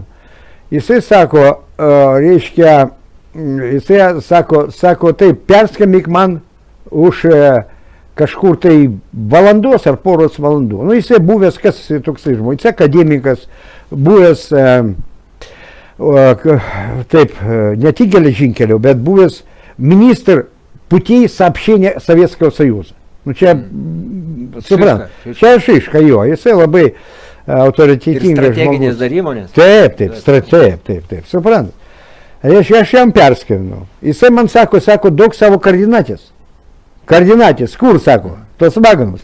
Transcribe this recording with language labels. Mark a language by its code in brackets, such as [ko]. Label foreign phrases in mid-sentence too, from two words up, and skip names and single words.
[lt] Jisai sako, reiškia, jisai sako, taip, perskambink man už kažkur tai valandos ar poros valandų. Nu, jisai buvęs, kas jisai toksai žmogus, jisai akademikas, buvęs, taip, ne tik geležinkelio, bet buvęs [ru] министр путей сообщения Советского Союза. [lt] Nu čia, suprantat, čia Šiška jo, jisai labai autoritetingas žmogus. Strateginės dar įmonės? Taip, suprantat. Aš jam perskambinau. Jisai man sako, duok savo koordinatės. Koordinatės, kur, sako, tos vagonus.